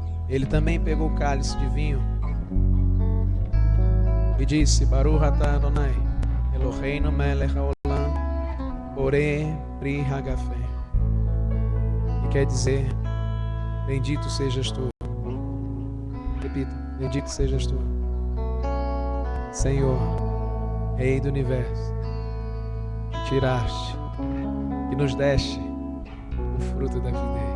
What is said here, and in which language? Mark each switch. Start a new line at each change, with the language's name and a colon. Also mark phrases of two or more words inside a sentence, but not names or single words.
Portuguese: Ele também pegou o cálice de vinho e disse:
Hebrew: ברוך אתה אדוני, אלוהינו מלך העולם, בורא פרי הגפן.
Portuguese: E quer dizer: bendito sejas tu. Repita: bendito sejas tu, Senhor, Rei do Universo, que tiraste e nos deste o fruto da videira.